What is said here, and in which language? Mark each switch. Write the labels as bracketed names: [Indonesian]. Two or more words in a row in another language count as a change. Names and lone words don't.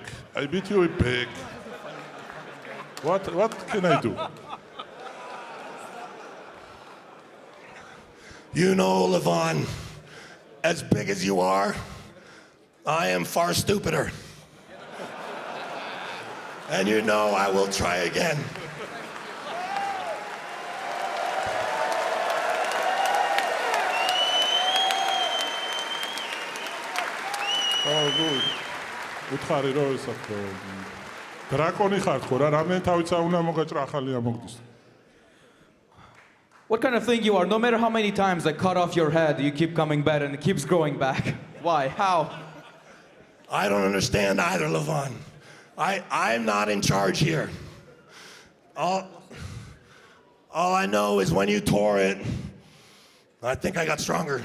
[English] I beat you, you beg. What can I do? You know, Levon, as big as you are, I am far stupider. And you know I will try again. [Georgian] უთხარი რომ ესა დრაკონი ხარ ხო რა რამდენი თავიცა უნდა მოგაჭრა ახალია მოგდის. [English] What kind of thing you are? No matter how many times I cut off your head, you keep coming back and it keeps growing back. Why? How? I don't understand either, Levon. I'm not in charge here. All I know is when you tore it, I think I got stronger.